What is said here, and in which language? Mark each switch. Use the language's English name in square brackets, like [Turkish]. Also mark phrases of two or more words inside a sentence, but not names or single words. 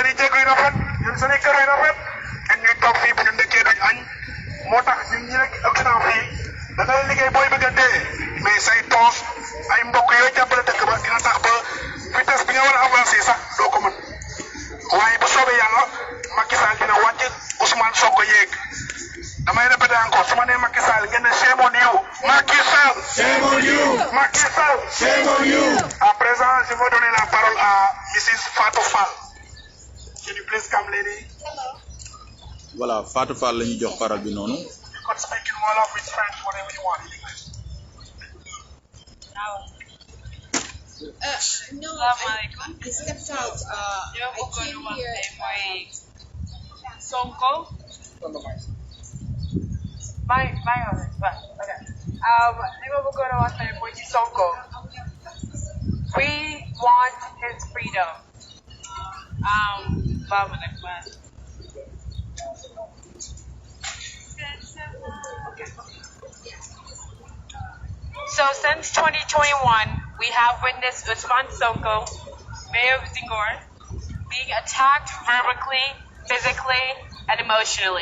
[Wolof] i jéego yu rafet yor seen i kër yu rafet ñun ñuy toog fii bu ñu ndekkee duñ añ moo tax ñun ñi rek Occident fii da ngay liggéey booy bëgg a dee mais say toos ay mbokk yooyu jàppale dëkk ba dina tax ba vitesse bi nga war a avancer sax doo ko mën waaye bu soobee yàlla Macky Sall dina wàcc Ousmane Sonko yéeg damay répéter encore su ma nee Macky Sall ngeen ne [English] shame on you. Macky Sall. shame on you. Macky Sall. shame on you. [French] À présent je vais donner la parole à Mrs. Fatou Fall. [English] Can you please come lady. [Wolof] voilà Fatou Fall la ñuy jox parole bi noonu. [English] You can speak in Wolof, with French, whatever you want in English. No, I stepped out. I came here. Sonko. Bye. Okay. [Wolof] Li ma bëggoon a wax tey mooy ci Sonko. [English] We want his freedom. So since 2021, we have witnessed Ousmane Sonko, Mayor of Zingor, being attacked verbally, physically, and emotionally.